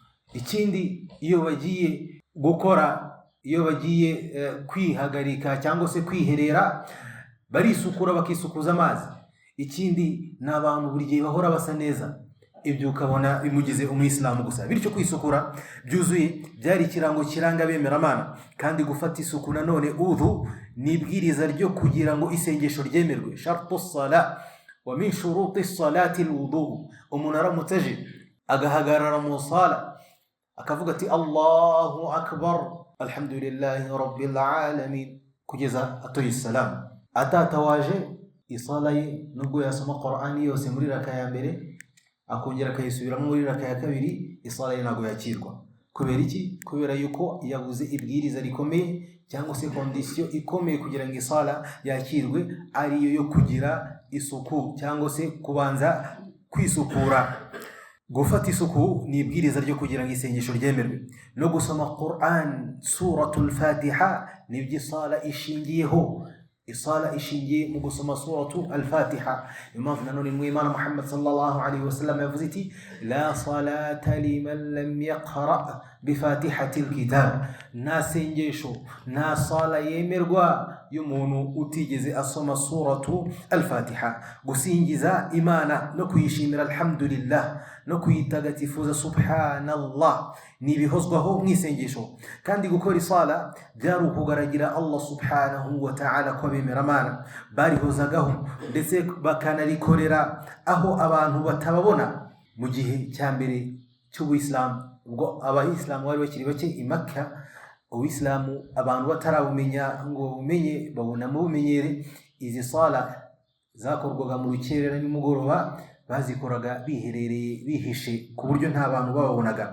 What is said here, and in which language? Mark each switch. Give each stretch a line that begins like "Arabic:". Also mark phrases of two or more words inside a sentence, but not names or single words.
Kinyarwanda: Ikindi iyo bagiye gukora, iyo bagiye kwihagarika cyangwa se kwiherera, barisukura bakisukuza amazi. Ikindi n'abantu buri gihe bahora basa neza, ibyo ukabona bimugize umuyisilamu gusa. Bityo kwisukura byuzuye byari ikirango kiranga bemeramana. Kandi gufata isuku nanone udhu ni ibwiriza ryo kugira ngo isengesho ryemerwe.
Arabic: شرط الصلاة ومن شروط الصلاة الوضوء.
Kinyarwanda: Umuntu aramutse aje agahagarara mu sala akavuga ati
Arabic: الله أكبر الحمد لله رب العالمين
Kinyarwanda: kugeza atoye salam, atatawaje isala ye nubwo yasoma Qur'ani yose muri raka ya mbere akongera akayisubiramo muri raka ya kabiri, isala ye ntago yakirwa. Kubera iki? Kubera yuko yabuze ibwiriza rikomeye cyangwa se kondisiyo ikomeye kugira ngo isala yakirwe, ariyo yo kugira isuku cyangwa se kubanza kwisukura. Gufata isuku ni ibwiriza ryo kugira ngo isengesho ryemerwe. No gusoma Qur'an suratul Fatiha nibyo isala ishingiyeho. Isala ishingiye mu gusoma suratu al-Fatiha. Impamvu nanone mw'Imana Muhammad
Arabic: صلى الله عليه وسلم
Kinyarwanda: yavuze iti
Arabic: لا صلاة لمن لم يقرأ بفاتحة الكتاب.
Kinyarwanda: Nta sengesho, nta sala yemerwa y'umuntu utigeze asoma suratu al-Fatiha. Gusingiza Imana no kuyishimira alhamdulillah no kuyitagatifuza subhanallah ni bihozwaho mwisengesho. Kandi gukora isala byari ukugaragira Allah
Arabic: سبحانه وتعالى
Kinyarwanda: ko bemeramana barihozagaho ndetse bakanarikorera aho abantu batababona. Mu gihe cya mbere cy'ubuyisilamu, ubwo abayisilamu bari bakiri bake i Makka, ubuyisilamu abantu batarabumenya ngo babumenye babona mu bumenyere, izi sala zakorwaga mu rukerera nimugoroba bazikoraga biherereye bihishe ku buryo nta bantu bababonaga.